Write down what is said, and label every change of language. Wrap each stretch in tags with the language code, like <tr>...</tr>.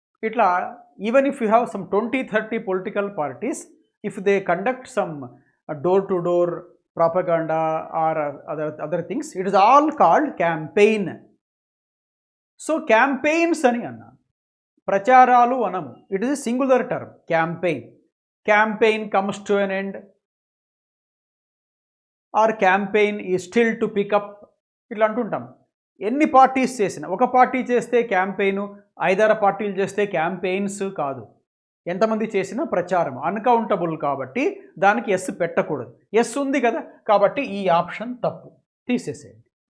<en>ఇట్లా even if you have some 20-30 political parties, if they conduct some door-to-door propaganda or other things, it is all called campaign.</en> <te>So campaigns అని అన్నాను, ప్రచారాలు అనము.</te> <en>It is singular term, campaign comes to an end or campaign is still to pick up.</en> <te>ఇట్లా అంటుంటాం. ఎన్ని parties చేసినా, ఒక party చేస్తే campaign, 5-6 పార్టీలు చేస్తే క్యాంపెయిన్స్ కాదు. ఎంతమంది చేసినా ప్రచారం, అన్కౌంటబుల్ కాబట్టి దానికి ఎస్ పెట్టకూడదు. ఎస్ ఉంది కదా, కాబట్టి ఈ ఆప్షన్ తప్పు, తీసేసేయండి.</te>